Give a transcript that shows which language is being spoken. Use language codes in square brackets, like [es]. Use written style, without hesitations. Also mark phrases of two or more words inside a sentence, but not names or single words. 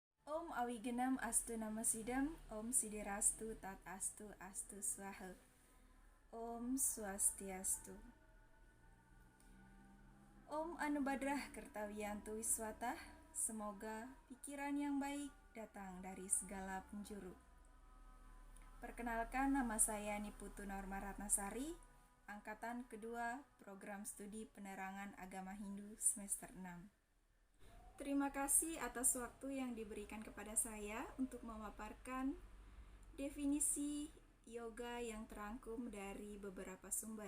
[sa] Om Awigenam Astu Namasidam, Om Sidirastu Tat Astu Astu Swaha, Om Swastiastu. Om Anubadrah Kertawiyantu Wiswatah, [id] semoga pikiran yang baik datang dari segala penjuru. Perkenalkan, nama saya Niputu Norma Ratnasari, Angkatan kedua Program Studi Penerangan Agama Hindu semester 6. Terima kasih atas waktu yang diberikan kepada saya untuk memaparkan definisi yoga yang terangkum dari beberapa sumber.